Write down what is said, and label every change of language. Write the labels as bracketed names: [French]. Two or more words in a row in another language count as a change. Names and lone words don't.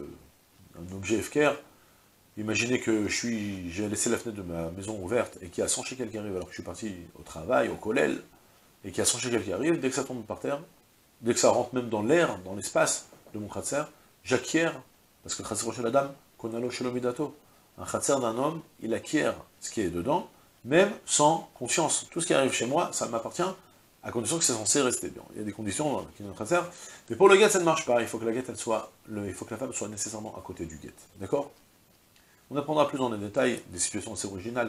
[French] un objet FKR, imaginez que j'ai laissé la fenêtre de ma maison ouverte et qu'il y a 100 shekels qui arrivent alors que je suis parti au travail, au kollel, et qu'il y a 100 shekels qui arrivent, dès que ça tombe par terre, dès que ça rentre même dans l'air, dans l'espace de mon khatser, j'acquiers, parce que khatser chez la dame, [Hebrew] קנה לו שלא מדעתו. [French] Un khatser d'un homme, il acquiert ce qui est dedans, même sans conscience. Tout ce qui arrive chez moi, ça m'appartient, à condition que c'est censé rester. Bien, il y a des conditions qui sont khatser, mais pour le guet, ça ne marche pas. Il faut que il faut que la femme soit nécessairement à côté du guet. D'accord? On apprendra plus dans les détails des situations assez originales.